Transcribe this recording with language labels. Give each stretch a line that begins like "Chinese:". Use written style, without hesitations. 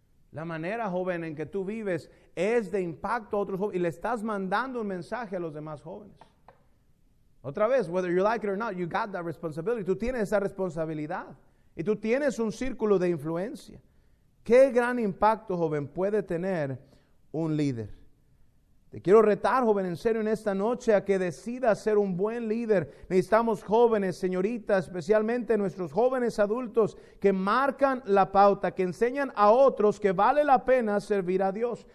Spanish: La manera, joven, en que tú vives es de impacto a otros jóvenes y le estás mandando un mensaje a los demás jóvenes. Otra vez,
English: whether you like it or not, you got that responsibility.
Spanish: Tú tienes esa responsabilidad y tú tienes un círculo de influencia. Qué gran impacto, joven, puede tener un líder. Te quiero retar, joven, en serio en esta noche a que decidas ser un buen líder. Necesitamos jóvenes, señoritas, especialmente nuestros jóvenes adultos que marcan la pauta, que enseñan a otros que vale la pena servir a Dios.